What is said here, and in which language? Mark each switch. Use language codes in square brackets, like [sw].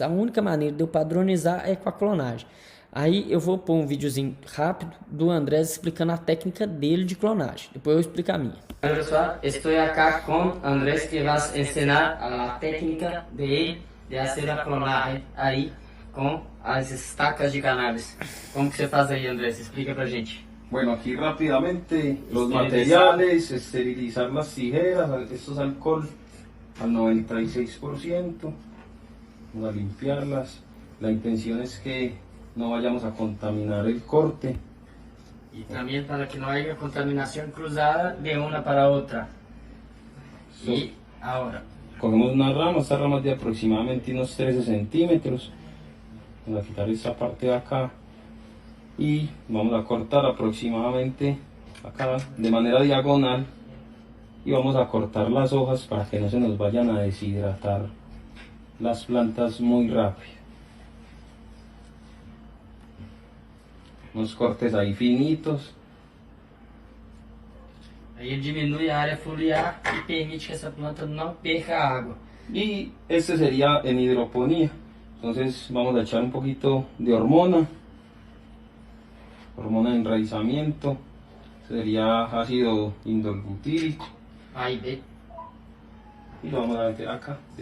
[pt] A única maneira de eu padronizar é com a clonagem. Aí eu vou pôr um videozinho rápido do Andrés explicando a técnica dele de clonagem. Depois eu explico a minha. Olá pessoal, estou aqui com Andrés que vai ensinar a técnica de fazer a clonagem aí com as estacas de cannabis. Como que você faz aí, Andrés? Explica pra gente. [es] Bueno, aquí rápidamente los materiales, esterilizar las tijeras, esto es alcohol al 96%, vamos a limpiarlas. La intención es que no vayamos a contaminar el corte. Y también para que no haya contaminación cruzada de una para otra. Y ahora cogemos una rama, esta rama es de aproximadamente unos 13 centímetros. Vamos a quitar esta parte de acá y vamos a cortar aproximadamente acá de manera diagonal y vamos a cortar las hojas para que no se nos vayan a deshidratar las plantas muy rápido. Unos cortes ahí finitos. [pt] aí diminui a área foliar e permite que essa planta não perca água. [es] Y este sería en hidroponía. Entonces vamos a echar un poquito de hormona de enraizamiento, sería ácido indolbutírico. [pt] Aí, ve. [es] Y lo vamos a meter acá.